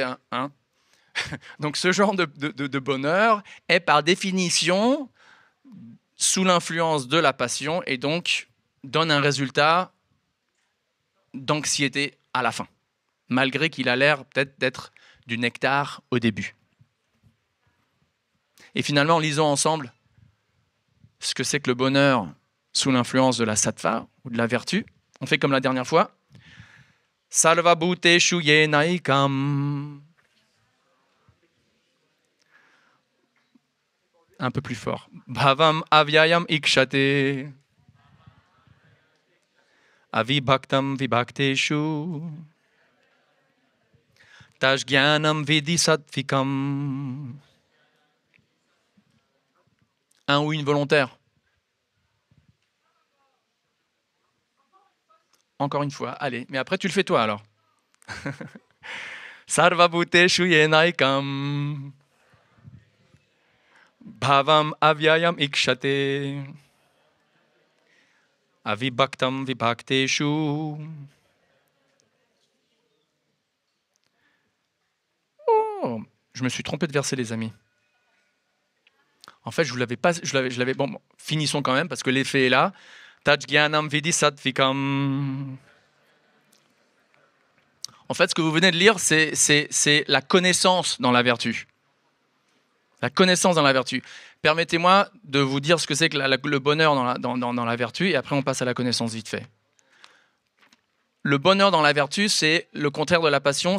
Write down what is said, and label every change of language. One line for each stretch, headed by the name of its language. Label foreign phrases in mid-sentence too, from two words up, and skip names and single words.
French: Donc ce genre de bonheur est par définition sous l'influence de la passion et donc donne un résultat d'anxiété à la fin, malgré qu'il a l'air peut-être d'être du nectar au début. Et finalement, lisons ensemble ce que c'est que le bonheur sous l'influence de la sattva ou de la vertu. On fait comme la dernière fois.
Sanskrit: Sarva bhuteshu yenaikam.
French: Un peu plus fort.
Sanskrit: Bhavam avyayam ikshate. Avibhaktam vibhakteshu. Tajgyanam vidi sattvikam.
French: Un ou une volontaire. Encore une fois, allez. Mais après, tu le fais toi, alors.
Sanskrit: Sarva bhuteshu yenaikam. Bhavam avyayam ikshate. Avibhaktam vibhakteshu.
French: Oh, je me suis trompé de verset, les amis. En fait, je vous l'avais pas. Je l'avais. Bon, finissons quand même parce que l'effet est là.
Sanskrit: Tajgyanam vidi sattvikam.
French: En fait, ce que vous venez de lire, c'est la connaissance dans la vertu. La connaissance dans la vertu. Permettez-moi de vous dire ce que c'est que le bonheur dans la vertu, et après on passe à la connaissance vite fait. Le bonheur dans la vertu, c'est le contraire de la passion.